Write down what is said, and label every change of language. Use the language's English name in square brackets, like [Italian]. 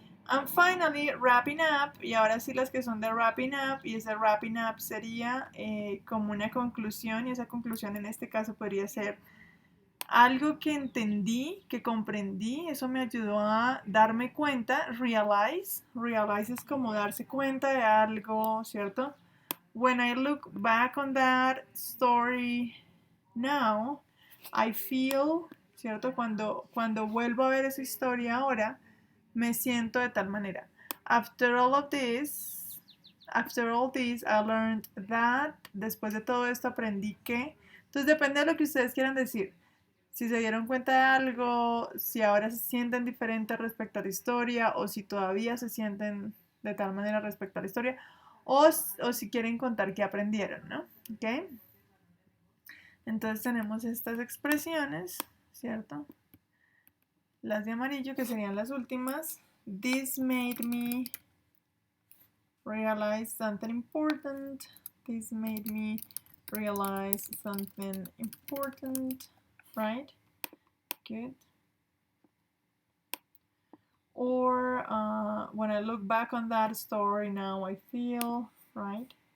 [English] And finally, wrapping up. [Spanish] Y ahora sí las que son de wrapping up. Y ese wrapping up sería como una conclusión. Y esa conclusión en este caso podría ser algo que entendí, que comprendí, eso me ayudó a darme cuenta, realize es como darse cuenta de algo, ¿cierto? [English] When I look back on that story now, I feel, [Spanish] ¿cierto? Cuando vuelvo a ver esa historia ahora, me siento de tal manera. [English] After all this, I learned that, [Spanish] después de todo esto aprendí que, entonces depende de lo que ustedes quieran decir. Si se dieron cuenta de algo, si ahora se sienten diferentes respecto a la historia o si todavía se sienten de tal manera respecto a la historia o si quieren contar qué aprendieron, ¿no? ¿Ok? Entonces tenemos estas expresiones, ¿cierto? Las de amarillo que serían las últimas. [English] This made me realize something important. This made me realize something important, right? Good. Or when I look back on that story now, I feel, right?